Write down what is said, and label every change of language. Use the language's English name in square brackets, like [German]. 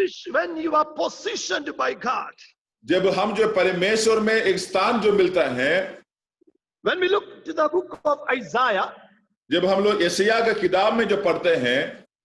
[English] When you are positioned by God, [Hindi] जब हम जो परमेश्वर में एक स्थान जो मिलता है, [English] when we look to the book of Isaiah, [Hindi] जब हम लोग यशायाह का किताब में जो पढ़ते हैं,